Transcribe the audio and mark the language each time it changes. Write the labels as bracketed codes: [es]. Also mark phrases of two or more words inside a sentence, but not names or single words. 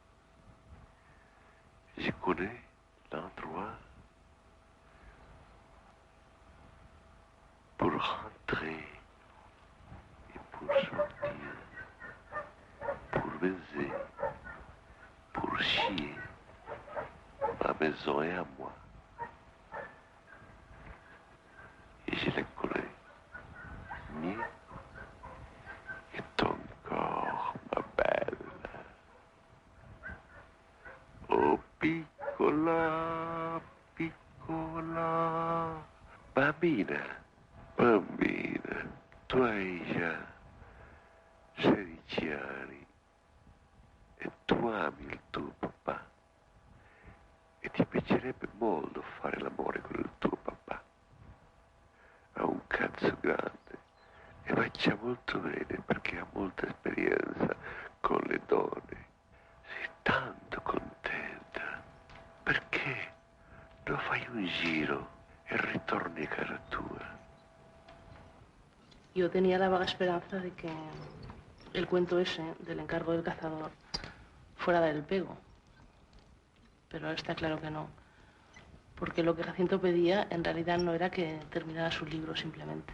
[fr] Je connais l'endroit pour rentrer et pour sortir, pour baiser, pour chier. Ma maison est à moi. Et je la connais mieux que ton corps, ma belle. [it] Oh, piccola, piccola, bambina, bambina. Tu hai già 16 anni e tu ami il tuo papà e ti piacerebbe molto fare l'amore con il tuo papà. Ha un cazzo grande e faccia molto bene perché ha molta esperienza con le donne. Sei tanto contenta. Perché non fai un giro e ritorni a casa tua? [es] Yo tenía la vaga esperanza de que el cuento ese del encargo del cazador fuera a dar el pego. Pero está claro que no. Porque lo que Jacinto pedía en realidad no era que terminara su libro simplemente.